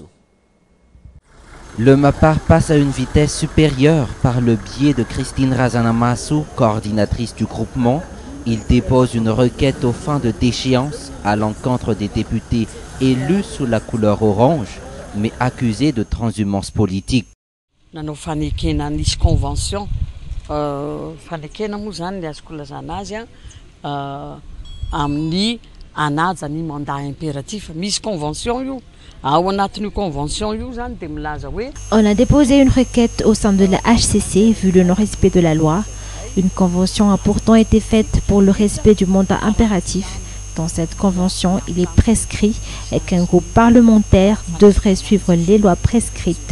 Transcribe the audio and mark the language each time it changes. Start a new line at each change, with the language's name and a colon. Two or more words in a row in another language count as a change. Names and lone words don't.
French: Le Mapar passe à une vitesse supérieure par le biais de Christine Razanamasu, coordinatrice du groupement. Il dépose une requête aux fins de déchéance à l'encontre des députés élus sous la couleur orange, mais accusés de transhumance politique.
Malagasy: Nanao fanekena nisy convention fanekena moa zany le azoko lazana azy amin'ny anaja ny
French: mandat impératif
Malagasy: misy convention io.
French: On a déposé une requête au sein de la HCC vu le non-respect de la loi. Une convention a pourtant été faite pour le respect du mandat impératif. Dans cette convention, il est prescrit qu'un groupe parlementaire devrait suivre les lois prescrites.